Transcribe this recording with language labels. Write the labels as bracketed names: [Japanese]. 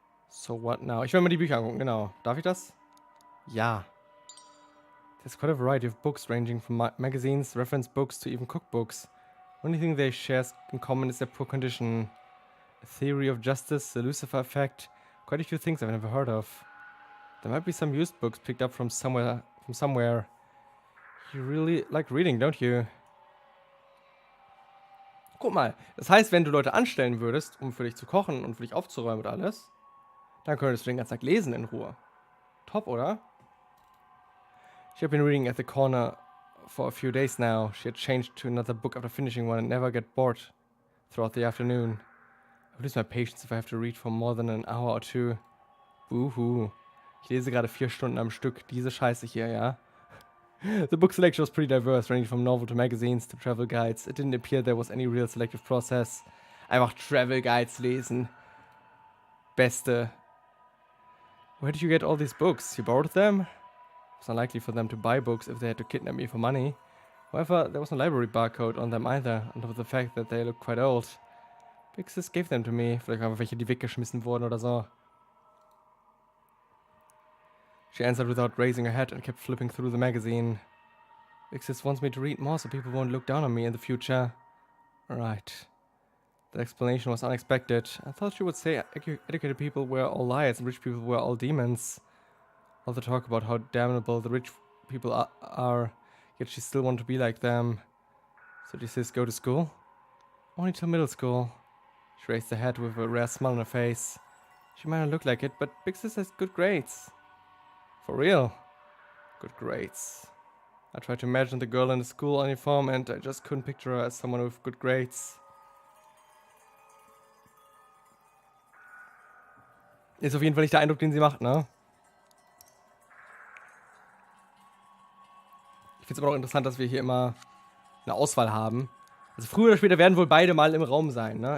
[English] So what now? [German] Ich will mir die Bücher angucken, genau. Darf ich das? Ja. [English] There's quite a variety of books ranging from magazines, reference books to even cookbooks. Only thing they share in common is their poor condition. A theory of justice, the Lucifer effect, quite a few things I've never heard of. There might be some used books picked up from somewhere. You really like reading, don't you? [German] Guck mal, das heißt, wenn du Leute anstellen würdest, um für dich zu kochen und für dich aufzuräumen und alles, dann könntest du den ganzen Tag lesen in Ruhe. Top, oder? [English] She had been reading at the corner for a few days now. She had changed to another book after finishing one and never get bored throughout the afternoon. I lose my patience if I have to read for more than an hour or two. Boohoo. [German] Ich lese gerade 4 Stunden am Stück. Diese Scheiße hier, ja? [English] The book selection was pretty diverse, ranging from novel to magazines to travel guides. It didn't appear there was any real selective process. [German] Einfach Travel Guides lesen. Beste. [English] Where did you get all these books? You borrowed them? It was unlikely for them to buy books if they had to kidnap me for money. However, there was no library barcode on them either, on top of the fact that they looked quite old. Big Sis gave them to me. [German] Vielleicht einfach welche, die weggeschmissen wurden oder so. [English] She answered without raising her head and kept flipping through the magazine. Big Sis wants me to read more so people won't look down on me in the future. Right. The explanation was unexpected. I thought she would say educated people were all liars and rich people were all demons. All the talk about how damnable the rich people are, yet she still wanted to be like them. So did Sis go to school? Only till middle school. She raised her head with a rare smile on her face. She might not look like it, but Big Sis has good grades. For real? Good grades. I tried to imagine the girl in the school uniform and I just couldn't picture her as someone with good grades. [German] Ist auf jeden Fall nicht der Eindruck, den sie macht, ne? Ich finde es aber auch interessant, dass wir hier immer eine Auswahl haben. Also früher oder später werden wohl beide mal im Raum sein, ne?